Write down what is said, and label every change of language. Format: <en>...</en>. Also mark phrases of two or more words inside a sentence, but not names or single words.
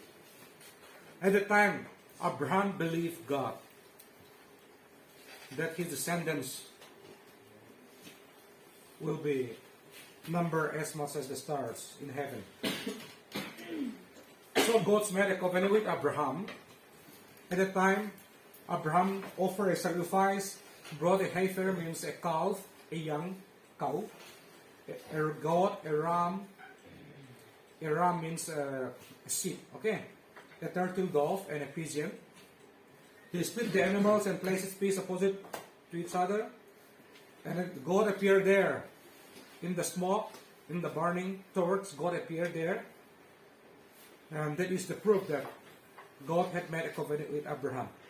<en>At the time, Abraham believed God that his descendants will be numbered as much as the stars in heaven. So God made a covenant with Abraham. At the time, Abraham offered a sacrifice, brought a heifer, means a calf, a young cow, a goat, a ram. A ram means a sheep, okay? A turtle dove and a pigeon. He split the animals and placed its piece opposite to each other. And God appeared there. In the smoke, in the burning torch, God appeared there. And that is the proof that God had made a covenant with Abraham.</en>